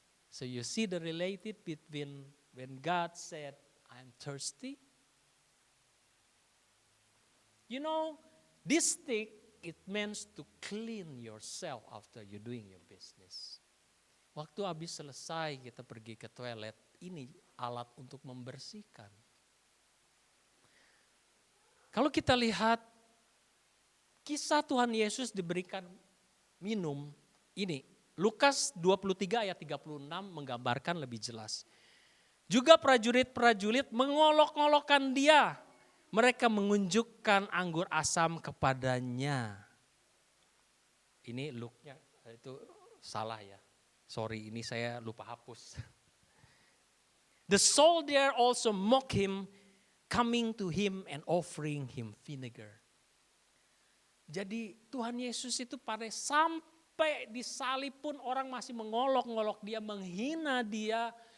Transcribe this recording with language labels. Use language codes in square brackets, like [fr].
[en] So you see the related between when God said, I'm thirsty. You know, this stick, it means to clean yourself after you're doing your business. [id] Waktu habis selesai kita pergi ke toilet, ini alat untuk membersihkan. Kalau kita lihat kisah Tuhan Yesus diberikan minum, ini Lukas 23 ayat 36 menggambarkan lebih jelas. Juga prajurit-prajurit mengolok-olokkan dia. Mereka mengunjukkan anggur asam kepadanya. Ini look-nya itu salah ya. Sorry, ini saya lupa hapus. [en] The soldier also mock him, coming to him and offering him vinegar. [id] Jadi Tuhan Yesus itu pada sampai disalib pun orang masih mengolok-ngolok dia, menghina dia.